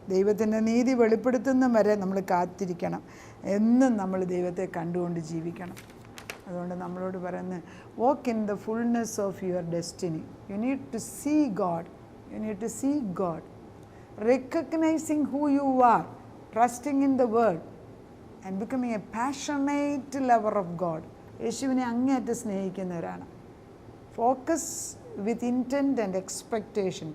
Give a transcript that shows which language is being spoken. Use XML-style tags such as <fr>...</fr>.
<ml>ദൈവത്തിൻ്റെ നീതി വെളിപ്പെടുത്തുന്ന വരെ നമ്മൾ കാത്തിരിക്കണം. എന്നും നമ്മൾ ദൈവത്തെ കണ്ടുകൊണ്ട് ജീവിക്കണം. അതുകൊണ്ട് നമ്മളോട് പറയുന്നത്,</ml> <en>walk in the fullness of your destiny. You need to see God. You need to see God. Recognizing who you are, trusting in the word and becoming a passionate lover of God.</en> <ml>യേശുവിനെ അങ്ങേയറ്റം സ്നേഹിക്കുന്നവരാണ്.</ml> <en>Focus with intent and expectation.</en>